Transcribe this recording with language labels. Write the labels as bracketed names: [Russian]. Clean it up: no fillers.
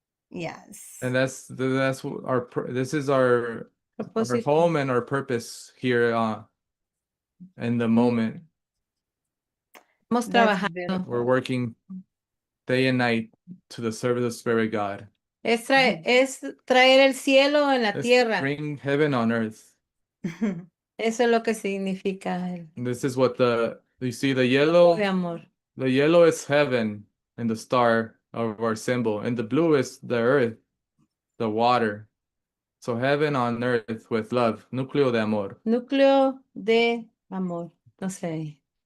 [English] Yes. And this is our home and our purpose here in the moment. We're working day and night to the service of Spirit God. [Spanish] Es traer el cielo en la tierra. [English] Bring heaven on earth. [Spanish] Eso es lo que significa el [English] And this is what you see the [Spanish] de [English] yellow. [Spanish] amor. [English] The yellow is heaven and the star of our symbol, and the blue is the earth, the water. So heaven on earth with love, Núcleo de Amor. [Spanish] Núcleo de amor. No sé.